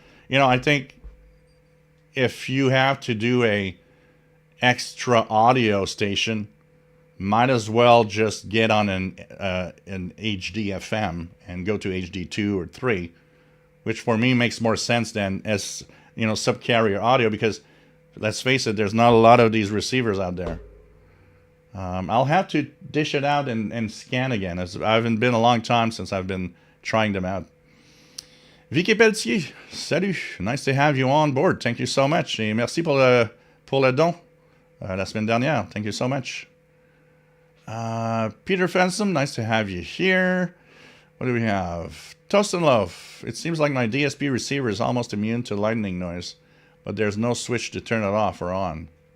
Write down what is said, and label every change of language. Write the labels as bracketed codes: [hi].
[en] You know, I think if you have to do a extra audio station, might as well just get on an HD FM and go to HD 2 or 3, which for me makes more sense than subcarrier audio, because let's face it, there's not a lot of these receivers out there. I'll have to dish it out and scan again. I haven't been a long time since I've been trying them out. Vicky Pelletier, [fr] salut. [en] Nice to have you on board. Thank you so much. [fr] Et merci pour le don la semaine dernière. [en] Thank you so much. Peter Fensom, nice to have you here. What do we have? Toast and Loaf. It seems like my DSP receiver is almost immune to lightning noise, but there's no switch to turn it off or on.